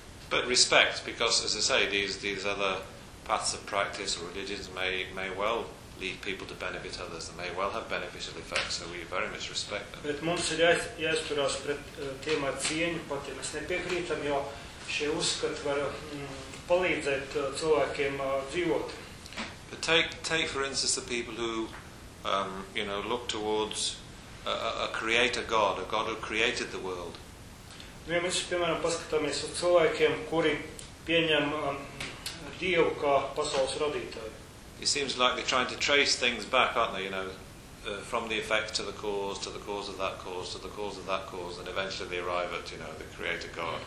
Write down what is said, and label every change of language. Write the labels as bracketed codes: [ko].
[en] But respect, because, as I say, these other paths of practice or religions may well lead people to benefit others and may well have beneficial effects, so we very much respect them. [lv] Bet mums ir jāizturās pret tiem ar cieņu, pat ja mēs nepiekrītam, jo šie uzskati var palīdzēt cilvēkiem dzīvot. [en] But take for instance the people who, you know, look towards a creator God, a God who created the world. [lv] Nu, ja mēs, piemēram, paskatāmies uz cilvēkiem, kuri pieņem Dievu kā pasaules radītāju. [en] It seems like they're trying to trace things back, aren't they, you know, from the effect to the cause, to the cause of that cause, to the cause of that cause, and eventually they arrive at, you know, the creator God.